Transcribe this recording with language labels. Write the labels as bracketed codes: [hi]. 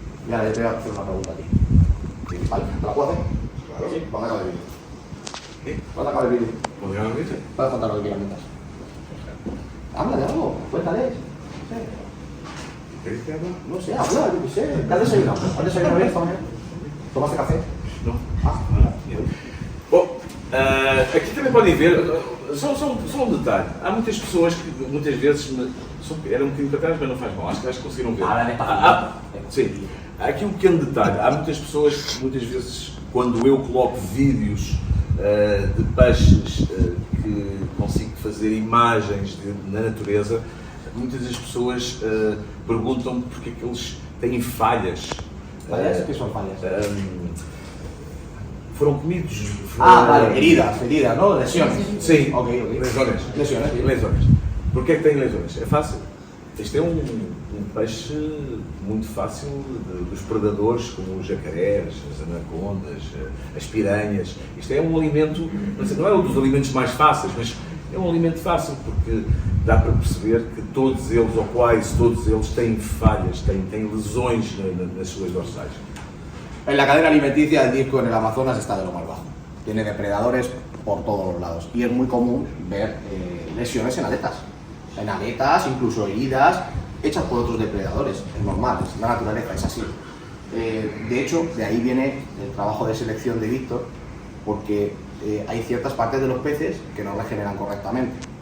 [es] Y ahora yo te voy a hacer una pregunta a ti. ¿Vale? ¿Te la puedo hacer? Claro. Sí, cuando acabe el vídeo. ¿Qué? ¿Cuándo acabe el vídeo? ¿Podría haber dicho? Puedes contar lo que quieras mientras. Habla de algo, cuéntale. ¿Queréis que hable? No sé, habla, yo qué sé. ¿Qué has desayunado? ¿Has desayunado bien esta mañana? ¿Tomaste café? [pt] Não. Ah, Bom, aqui também podem ver, só um detalhe, há muitas pessoas que muitas vezes, era um bocadinho para trás, mas não faz mal, acho que conseguiram ver. Sim, há aqui um pequeno detalhe, há muitas pessoas que muitas vezes, quando eu coloco vídeos de peixes que consigo fazer imagens na natureza, muitas das pessoas perguntam porque é que eles têm falhas. [es] ¿Fallas? ¿Qué son fallas? [pt] foram comidos. [es] Vale, heridas, ¿no? Lesiones. [pt] Sim, Ok. lesões. [es] Lesiones, sí. [pt] Lesões. Porquê é que tem lesões? É fácil. Este é um peixe muito fácil dos predadores, como os jacarés, as anacondas, as piranhas. Isto é um alimento, não é um dos alimentos mais fáceis, mas é um alimento fácil, porque dá para perceber que todos eles, ou quase todos eles, têm falhas, têm lesões nas suas dorsais. [es] En la cadena alimenticia el disco en el Amazonas está de lo más bajo. Tiene depredadores por todos los lados y es muy común ver lesiones en aletas, incluso heridas hechas por otros depredadores. Es normal, es la naturaleza, es así. De hecho, de ahí viene el trabajo de selección de Víctor, porque hay ciertas partes de los peces que no regeneran correctamente.